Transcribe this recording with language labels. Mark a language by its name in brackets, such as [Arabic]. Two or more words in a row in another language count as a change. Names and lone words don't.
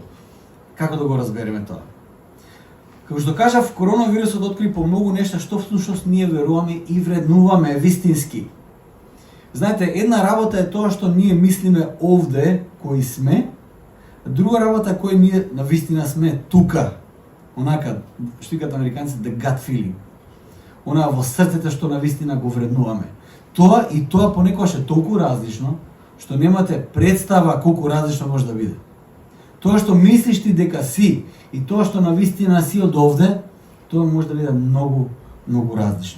[Macedonian] Како да го разбереме тоа? Како што кажав, коронавирусот откри по многу нешта што всушност ние веруваме и вреднуваме вистински. Знаете, една работа е тоа што ние мислиме овде кои сме, друга работа е кој ние навистина сме тука. Онака, што викаат американците, [English] the gut feeling. [Macedonian] Она во срцето што навистина го вреднуваме. Тоа и тоа понекогаш е толку различно, што немате представа колку различно може да биде. Тоа што мислиш ти дека си и тоа што навистина си од овде, тоа може да биде многу, многу различно.